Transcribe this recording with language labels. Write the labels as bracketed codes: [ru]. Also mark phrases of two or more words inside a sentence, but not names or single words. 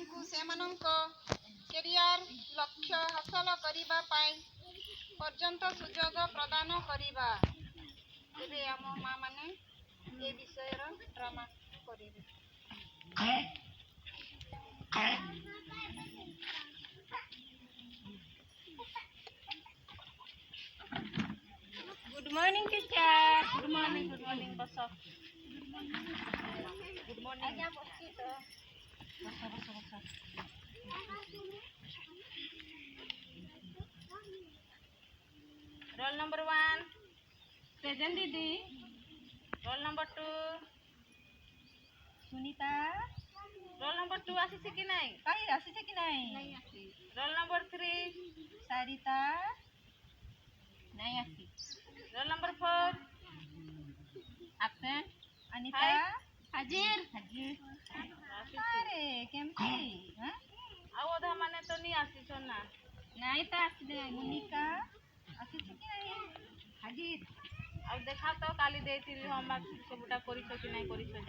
[or] ସେମାନଙ୍କ କ୍ୟାରିୟର ଲକ୍ଷ୍ୟ ହାସଲ କରିବା ପାଇଁ ପର୍ଯ୍ୟନ୍ତ ସୁଯୋଗ ପ୍ରଦାନ କରିବା। ଏବେ ଆମ ମା ମାନେ ଏ ବିଷୟର ଡ୍ରାମା କରିବେ। [en] Good morning, teacher. Good morning. Bos. Good morning. [or] ଆଜ୍ଞା ବସି ତ [en] Bos. Roll number 1. Present Didi. Roll number 2. सुनीता [or] Roll number 2 ଆସିଛି କି ନାହିଁ? କାହିଁ ଆସିছে କି ନାହିଁ? ନାଇଁ ଆସି [en] Roll number 3. [or] ସାରିତା ନାଇଁ ଆସି। [en] Roll number 4. Absent. अनिता [or] ହାଜିର। ହାଜିର। ଆସିଛି। ଆରେ କେମିତି? ହାଁ? ଆଉ ଅଧା ମାନେ ତ ନି ଆସିଛ ନା। ନାଇଁ ତ ଆସିଲେ ମୁନିକା ଆସିଛି କି ନାହିଁ? ହାଜିର। ଆଉ ଦେଖା ତ କାଲି ଦେଇଥିଲି ହୋମୱାର୍କ ସବୁଟା କରିଛ କି ନାହିଁ କରିଛ ଯେ।